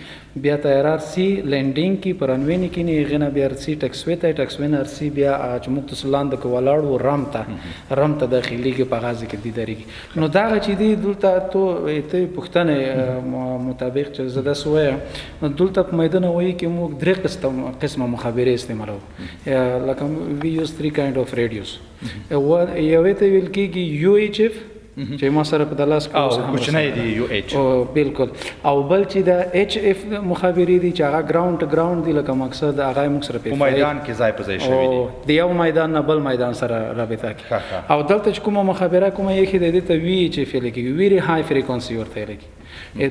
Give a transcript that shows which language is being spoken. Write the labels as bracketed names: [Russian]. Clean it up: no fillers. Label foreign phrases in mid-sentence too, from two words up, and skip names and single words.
[Pashto] بیا طیاره ارسي لینډینګ کې په رنوې نه کېني، هغې نه بیا ارسي ټکسوې ته، ټکسوې نه ارسي بیا چې موږ ته لاندې کې ولاړ وو رم ته داخلېږي په غازه کې دي درېږي. نو دغه چې دي دلته ته پوښتنې مطابق چې زه داسې وایم، نو دلته په میدان هوایي کې موږ درې قسمه مخابرې استعمالوو. [English] لکه we use 3 kind of radios. [Pashto] یوې ته ویل کېږي UHF چې ما سره په د لاس کوچنی دی UH، بالکل. او بل چې د HF مخابرې دي چې هغه [English] ground to ground [Pashto] دي، لکه مقصد هغه موږ سره په میدان کې ځای په ځای شوي دي، د یو میدان نه بل میدان سره رابطه کوي. او دلته چې کومه مخابره کومه یې دې ته VHF ویل کېږي، [English] very high frequency [Pashto] ورته ویل کېږي.